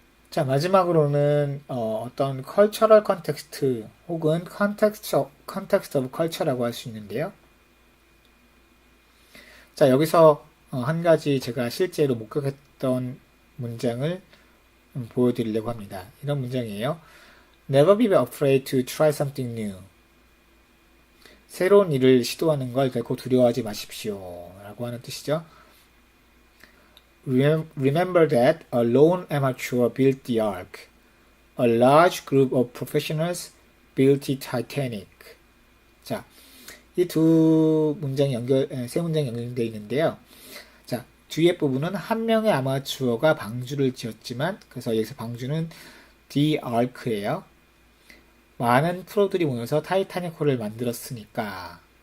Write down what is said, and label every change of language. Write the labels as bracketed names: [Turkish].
[Korean] 자, 마지막으로는 어떤 [English] cultural context [Korean] 혹은 [English] context of culture [Korean] 라고 할 수 있는데요. 자, 여기서 한 가지 제가 실제로 목격했던 문장을 보여드리려고 합니다. 이런 문장이에요. [English] Never be afraid to try something new. [Korean] 새로운 일을 시도하는 걸 결코 두려워하지 마십시오. 라고 하는 뜻이죠. [English] Remember that a lone amateur built the Ark. A large group of professionals built the Titanic. [Korean] 자, 이 세 문장이 연결되어 있는데요. 자, 뒤에 부분은 한 명의 아마추어가 방주를 지었지만, 그래서 여기서 방주는 The Ark예요. 많은 프로들이 모여서 타이타닉호를 만들었으니까.